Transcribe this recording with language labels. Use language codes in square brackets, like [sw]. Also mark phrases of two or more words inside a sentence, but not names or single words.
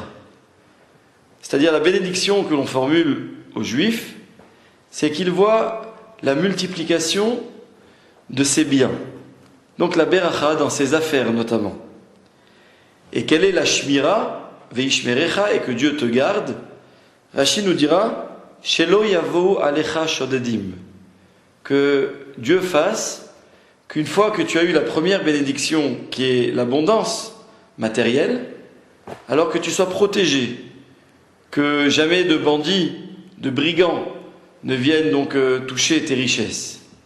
[fr] C'est-à-dire la bénédiction que l'on formule aux Juifs, c'est qu'ils voient la multiplication de ses biens. Donc la beracha dans ses affaires notamment. Et quelle est la [he] שמירה וישמרך, [fr] et que Dieu te garde? Rashi nous dira [he] שלא יבוא עליך שודדים, [fr] que Dieu fasse qu'une fois que tu as eu la première bénédiction qui est l'abondance matérielle, alors que tu sois protégé, que jamais de bandits, de brigands ne viennent donc toucher tes richesses.